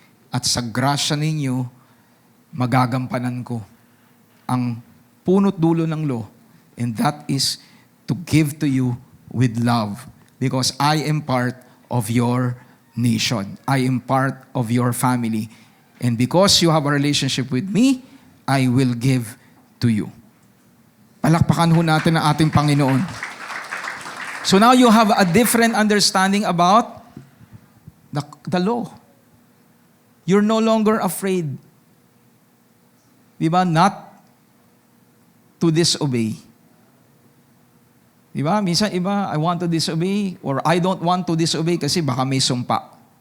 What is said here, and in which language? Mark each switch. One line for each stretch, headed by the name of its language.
Filipino: At sa grasya ninyo, magagampanan ko ang punot dulo ng
English: law, and that is to give to you with love because I am part of your nation. I am part of your family. And because you have a relationship with me, I will give to you.
Filipino: Palakpakan ho natin ang ating Panginoon.
English: So now you have a different understanding about the law. You're no longer afraid. Diba? Not to disobey. Diba?
Filipino: Minsan iba,
English: I want to disobey or I don't want to disobey
Filipino: kasi baka may sumpa.